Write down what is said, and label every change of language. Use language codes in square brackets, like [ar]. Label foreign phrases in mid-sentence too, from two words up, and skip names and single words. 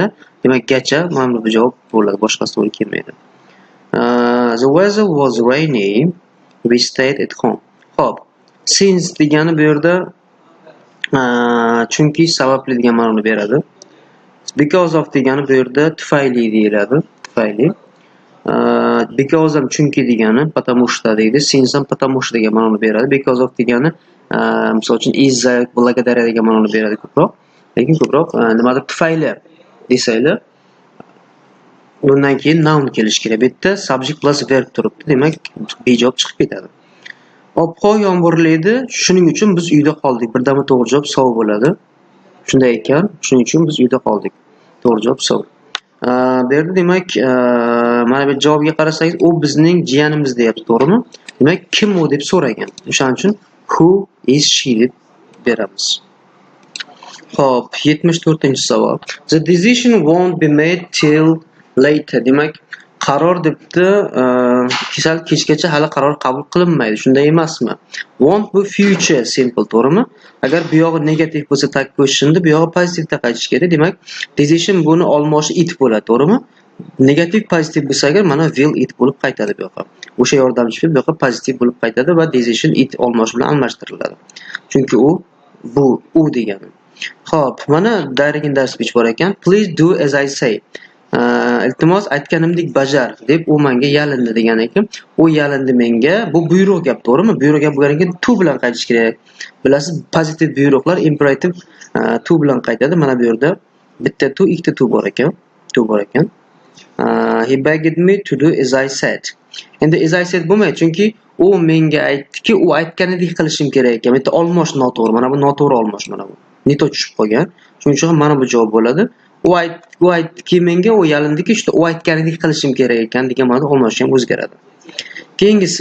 [uz] Demak, gacha mana bu javob bo'ladi. Boshqasi to'g'ri kelmaydi. [en] The weather was rainy. We stayed at home. [uz] Xo'p, since degani bu yerda chunki sababli degan ma'noni beradi. [en] Because of [uz] degani bu yerda tufayli deyiladi. Tufayli. Because ham chunki degani, [ru] потому что [uz] deydi. Since ham [ru] потому что [uz] degan ma'noni beradi. [en] Because of [uz] degani misol uchun [ru] из-за, благодаря [uz] degan ma'noni beradi ko'proq. Lekin ko'proq nimadir tufayli desanglar, bundan keyin noun kelish kerak. Bu yerda [en] subject plus verb [uz] turibdi. Demak, B javob chiqib ketadi. Ob-havo yomg'irlaydi, shuning uchun biz uyda qoldik. Birdamda to'g'ri javob sovuq bo'ladi. Shunday ekan, shuning uchun biz uyda qoldik. To'g'ri javob sovuq. Bu yerda demak, mana bu javobga qarasangiz, u bizning jiyanimiz deyapti, to'g'rimi? Demak, kim u deb so'ragan. O'shaning uchun [en] who is she [uz] deb beramiz. Xo'p, 74-savol. [en] The decision won't be made till later. [uz] Demak, qaror debdi, kechgacha hali qaror qabul qilinmaydi. Shunday emasmi? Want bu [en] future simple, [uz] to'g'rimi? Agar bu yog'i negativ bo'lsa [en] tag questionda, [uz] bu yog'i pozitivda qaytish kerak. Demak, decision buni olmoshi it bo'ladi, to'g'rimi? Negativ pozitiv bo'lsa agar mana [en] will it [uz] bo'lib qaytadi bu yoqqa. O'sha yordamchi fe'l bu yoqqa pozitiv bo'lib qaytadi va [en] decision it [uz] olmoshi bilan almashtiriladi. Chunki u degani. Xo'p, mana direct dars speech bor ekan. [en] Please do as I say. [uz] Iltimos aytganimdek bajar deb u menga yalindi degan ekan. U yalindi menga. Bu buyruq gap, to'g'rimi? Buyruq gap bo'lgandan keyin to bilan qaytish kerak. Bilasiz, pozitiv buyruqlar imperativ to bilan qaytadi. Mana bu yerda bitta to, ikkita to bor ekan. [en] He begged me to do as I said. [uz] Endi [en] as I said [uz] bo'lmaydi, chunki u menga aytdiki, u aytganidek qilishim kerak ekan. Bitta olmosh noto'g'ri. Mana bu noto'g'ri olmosh mana bu. Neto tushib qolgan. Shuning uchun mana bu javob bo'ladi. U aytdiki menga, u yalindiki, işte u aytganidek qilishim kerak ekan degan ma'noda olmosh ham o'zgaradi. Keyingisi.